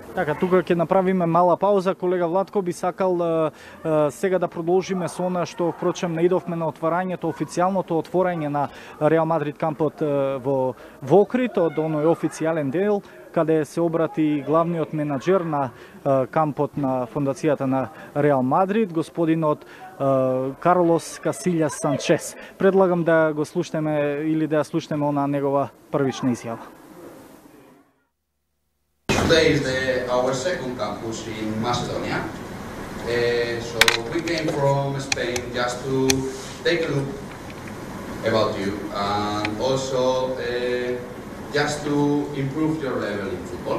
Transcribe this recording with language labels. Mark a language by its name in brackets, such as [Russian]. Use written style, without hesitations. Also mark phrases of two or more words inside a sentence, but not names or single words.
[Macedonian] Така, тука ќе направиме мала пауза. Колега Владко би сакал сега да продолжиме со она што впрочем не идовме на отварањето, официјалното отворање на Реал Мадрид кампот во Охрид, од оној официјален дел, каде се обрати главниот менаџер на кампот на фондацијата на Реал Мадрид, господинот Карлос Касилјас Санчес. Предлагам да го слушнеме или да ја слушнеме она негова првична изјава. [English] Today is our second campus in Macedonia. So we came from Spain just to take a look about you and also just to improve your level in football.